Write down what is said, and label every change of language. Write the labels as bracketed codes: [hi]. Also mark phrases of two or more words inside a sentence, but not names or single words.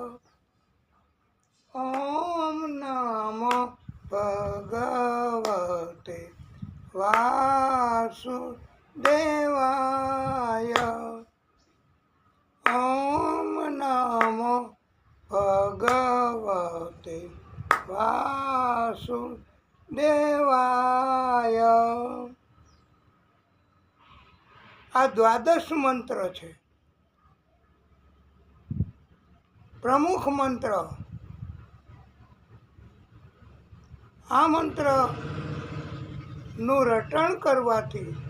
[sa] ओम नमो भगवते वासुदेवाय। ओम नमो भगवते वासुदेवाय। [gu] આ દ્વાદશ મંત્ર છે, પ્રમુખ મંત્ર. આ મંત્રનું રટણ કરવાથી